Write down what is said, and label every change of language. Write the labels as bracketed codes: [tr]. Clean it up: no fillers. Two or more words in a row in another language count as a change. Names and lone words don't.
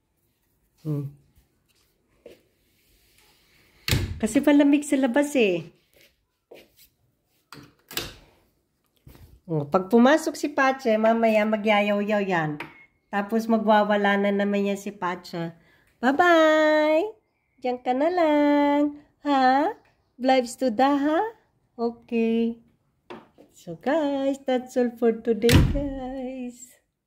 [tl] Kasi palamig sa labas, eh. Pag pumasok si Patcher, mamaya magyayaw-yaw yan. Tapos magwawala na naman yan si Patcher. Bye-bye! Diyan ka na lang. Ha? [de] Bleibst du da, ha? Okay. [en] So guys, that's all for today guys.